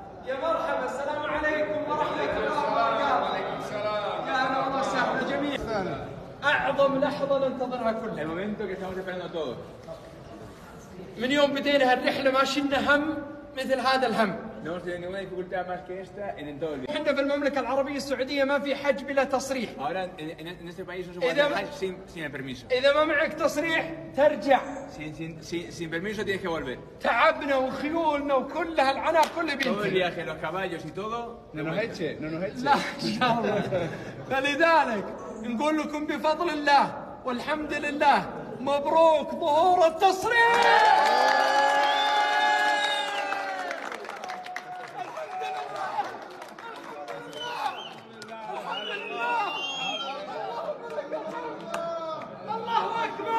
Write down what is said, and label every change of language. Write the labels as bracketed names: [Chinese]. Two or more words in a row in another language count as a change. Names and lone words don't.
[Arabic] يا مرحبا، السلام عليكم ورحمة الله وبركاته. وعليكم السلام. يا أهلا وسهلا جميعا. أعظم لحظة ننتظرها كلنا. [Spanish] El momento que estamos esperando todos. [Arabic] من يوم بدينا هالرحلة ما شلنا هم مثل هذا الهم. [Spanish] No hemos tenido ninguna dificultad más que esta en todo el día. [Arabic] احنا في المملكة العربية السعودية ما في حج بلا تصريح. [Spanish] Ahora en este país no se puede hacer hajj sin el permiso. [Arabic] إذا ما معك تصريح ترجع. [Spanish] Sin permiso tienes que volver. [Arabic] تعبنا وخيولنا وكل هالعناء كله [Spanish] Todo el [Arabic] بينتهي. [Spanish] viaje, los caballos y todo. No nos eche, no nos eche. [Arabic] لا إن شاء الله. فلذلك نقول لكم بفضل الله والحمد لله مبروك ظهور التصريح. الله أكبر.